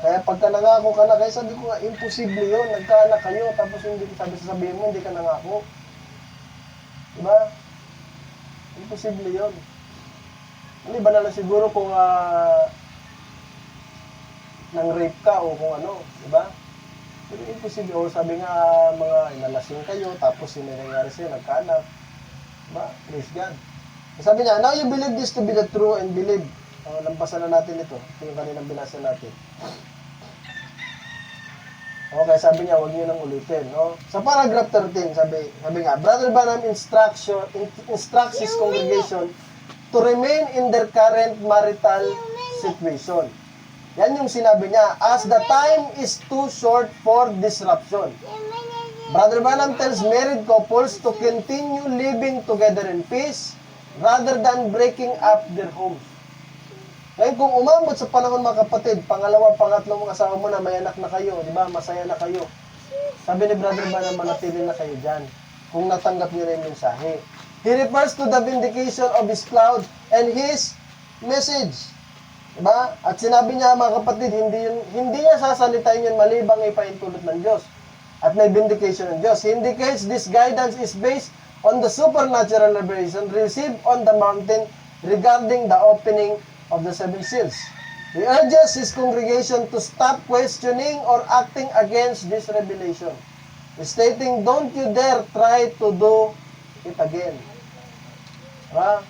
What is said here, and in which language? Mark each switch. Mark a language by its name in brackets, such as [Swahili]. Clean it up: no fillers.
[Filipino] Kaya pagka nangako ka na, kaya sabi ko nga, imposible yun. Nagkaanak kayo, tapos hindi sabihin mo, hindi ka nangako. Diba? Imposible yun. Hindi ba na lang siguro kung nang rape ka o kung ano, di ba? Pero imposible. O sabi nga, mga inalasing kayo, tapos yung nangyayari sa'yo, nagkaanak. Diba? [English] Praise God. [Filipino] Sabi niya, [English] now you believe this to be the true and believe. [Filipino] Lampasan na natin ito. Ito yung kaninang binasa natin. Okay, sabi niya, huwag niyo nang ulitin. No? [English] Sa paragraph 13, [Filipino] sabi nga, [English] Brother Branham instructs his congregation to remain in their current marital situation. [Filipino] Yan yung sinabi niya, [English] as the time is too short for disruption. Brother Branham tells married couples to continue living together in peace rather than breaking up their homes. [Filipino] Ngayon, kung umabot sa panahon mga kapatid, pangalawa, pangatlo mong asawa mo na, may anak na kayo, di ba? Masaya na kayo. Sabi ni Brother Branham, manatili na kayo dyan. Kung natanggap niyo na yung mensahe. [English] He refers to the vindication of His cloud and His message. [Filipino] Diba? At sinabi niya, mga kapatid, hindi niya sasalitain yun malibang ipaintulot ng Diyos. At may vindication ng Diyos. [English] He indicates this guidance is based on the supernatural revelation received on the mountain regarding the opening of the seven seals. He urges his congregation to stop questioning or acting against this revelation, stating, don't you dare try to do it again. [Filipino] Diba?